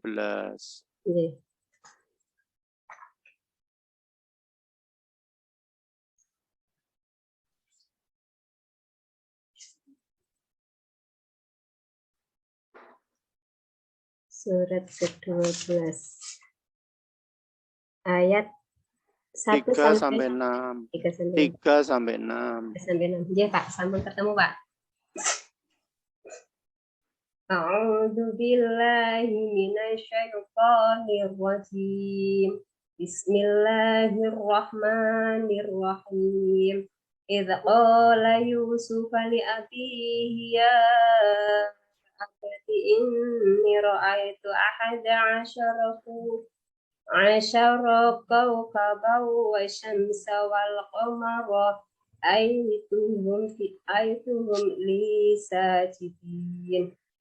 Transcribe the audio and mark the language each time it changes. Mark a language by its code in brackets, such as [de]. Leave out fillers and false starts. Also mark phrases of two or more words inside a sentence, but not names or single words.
[id] Nggih. Surat ke-12. Ayat 1 3 sampai sampai 6. 3 sampai 3 sampai 6. 3 sampai 6. [jv] Nggih, Pak, sampun ketemu, Pak. [ar] أعوذ بالله من الشيطان الرجيم. بسم الله الرحمن الرحيم. إذ قال يوسف لأبيه يا أبت إني رأيت أحد عشر كوكبا والشمس والقمر رأيتهم لي ساجدين.